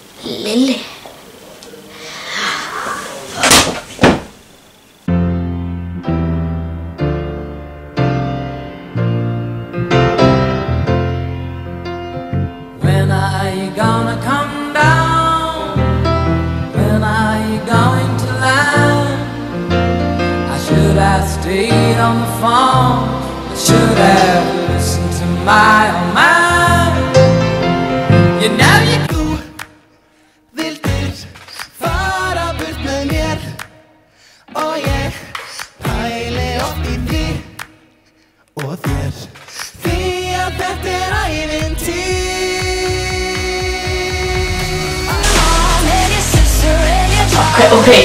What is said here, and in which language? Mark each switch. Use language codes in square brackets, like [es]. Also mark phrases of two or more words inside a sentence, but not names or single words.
[en] Lilli. When are you gonna come down? When are you going to land? I should have stayed on the phone. I should have listened to my own mind. You know you [is] vildir fara burt með mér og ég pæli oft í því og þér því að þetta ævintýr. [en] Okay.